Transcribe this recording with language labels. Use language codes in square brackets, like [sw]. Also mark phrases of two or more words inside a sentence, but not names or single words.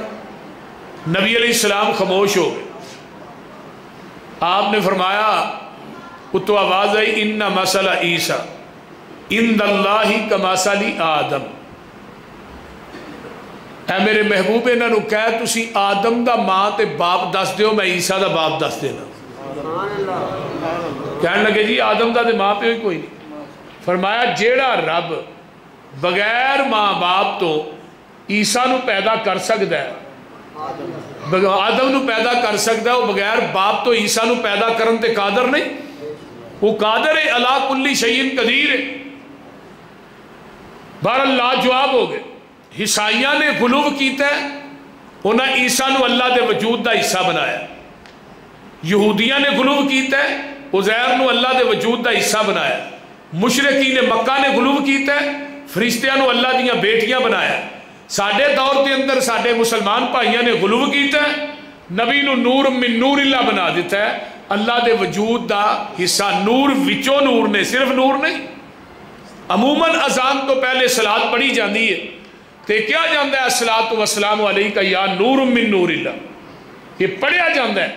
[ur] نبی علیہ السلام خاموش ہو گئے۔ [pa] آپ نے فرمایا اتو آواز آئی [ar] ان مثل عیسیٰ عند اللہ کمثل آدم، [pa] اے میرے محبوب انہوں نے کہا تسی آدم دا ماں تے باپ دس دیو، میں عیسیٰ دا باپ دس دینا۔ کہنے لگے جی آدم دا دے ماں پہ ہوئی کوئی نہیں۔ فرمایا جیڑا رب بغیر ماں باپ تو عیسیٰ نو پیدا کر سکتا ہے، آدم نو پیدا کر سکتا ہے، وہ بغیر باپ تو عیسیٰ نو پیدا کرن تے قادر نہیں؟ [ur] وہ قادر ہے، [ar] علی کل شیء قدیر [ur] ہے۔ بہرحال لا جواب ہو گئے۔ [pa] عیسائیاں نے غلو کیتا ہے، انہاں عیسیٰ نو اللہ دے وجود دا حصہ بنایا. یہودیاں نے غلو کیتا ہے، عزیر نو اللہ دے وجود دا حصہ بنایا. مشرکین مکہ نے غلو کیتا ہے، فرشتیاں نو اللہ دیاں بیٹیاں بنایا. ساڈے دور دے اندر ساڈے مسلمان بھائیاں نے غلو کیتا ہے، نبی نو [ar] نور من نور اللہ [pa] بنا دیتا ہے، اللہ دے وجود دا حصہ. نور وچوں نور نے، صرف نور نہیں. عموماً اذان تو پہلے صلاۃ پڑھی جاندی ہے تے کیا جاندہ ہے [ar] الصلاۃ والسلام علیکہ یا نور من نور اللہ، [pa] یہ پڑھیا جاندہ ہے.